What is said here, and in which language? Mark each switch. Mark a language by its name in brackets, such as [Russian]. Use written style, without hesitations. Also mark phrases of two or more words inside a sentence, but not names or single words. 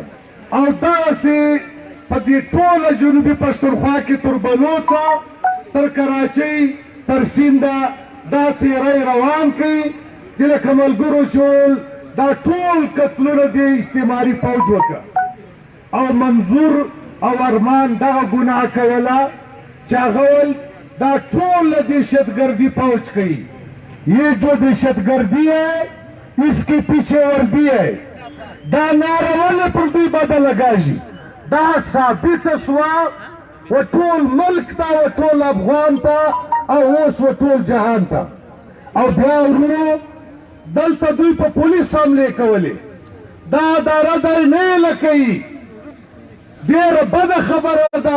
[Pashto] او دغسې په دې ټوله جنوبي پښتونخوا کې تر بلوڅه تر کراچۍ تر سینده دا تیری روان کړي چې د کملګرو شول دا ټول قتلونه د استعماري فوج وکړه. او منظور او ارمان دغه ګناه کوله چې هغه ول دا ټول دهشتګردي فوج کوي. [Urdu] یہ جو دہشتگردی ہے اس کے پیچھے وردی ہے. [Pashto] دا نعره ولې پر دوی بده لګاږي؟ دا ثابته سوه و ټول ملک ته و ټول افغان ته او اوس و ټول جهان ته. او بیا ورونو دلته دوی په پولیس حملې کولې. دا اداره دی نه یې لکوي. ډېره بده خبره ده.